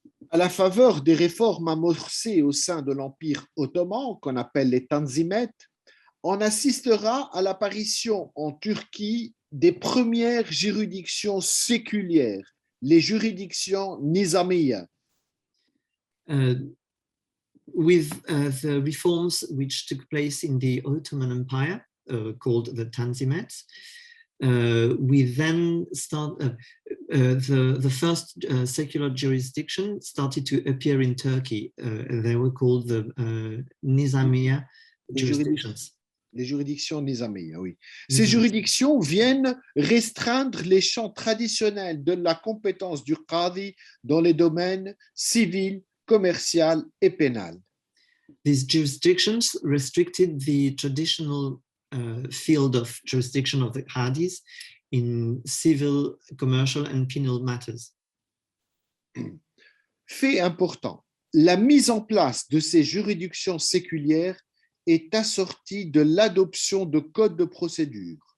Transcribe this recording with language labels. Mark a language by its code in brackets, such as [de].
[fr] À la faveur des réformes amorcées au sein de l'Empire ottoman, qu'on appelle les Tanzimet, on assistera à l'apparition en Turquie des premières juridictions séculières, les juridictions nizamiya. [en] With the reforms which took place in the Ottoman Empire, called the Tanzimat, we then start the first secular jurisdiction started to appear in Turkey. They were called the Nizamiya jurisdictions. [fr] Les juridictions nizamiya, oui. Ces juridictions viennent restreindre les champs traditionnels de la compétence du qadi dans les domaines civil, commercial et pénal. [en] These jurisdictions restricted the traditional field of jurisdiction of the qadis in civil, commercial and penal matters. [fr] Fait important, la mise en place de ces juridictions séculières est assortie de l'adoption de codes de procédure.